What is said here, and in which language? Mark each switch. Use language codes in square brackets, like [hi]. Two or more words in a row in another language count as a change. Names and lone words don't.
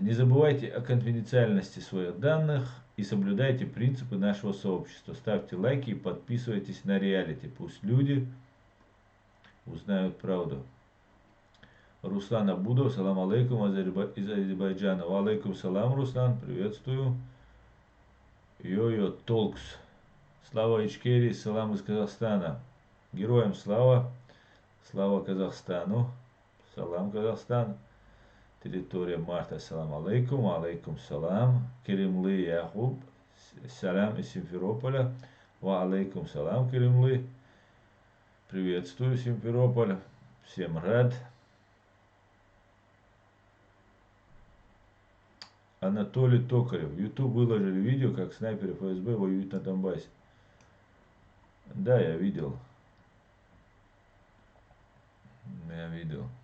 [ru] Не забывайте о конфиденциальности своих данных и соблюдайте принципы нашего сообщества. Ставьте лайки и подписывайтесь на реалити. Пусть люди узнают правду. Руслан Абудов, [ar] سلام عليكم [ru] из Азербайджана. [ar] وعليكم سلام, [ru] Руслан, приветствую. Йо-йо, Толкс. Слава Ичкерии, салам из Казахстана. Героям слава. Слава Казахстану. Салам Казахстан. Территория Марта, [ar] سلام عليكم. عليكم سلام. [ru] Керимлы Яхуб. Салам из Симферополя. [ar] وعليكم سلام, [ru] Керимлы. Приветствую, Симферополь. Всем рад. Анатолий Токарев. В YouTube выложили видео, как снайперы ФСБ воюют на Донбассе. Да, я видел. Я видел.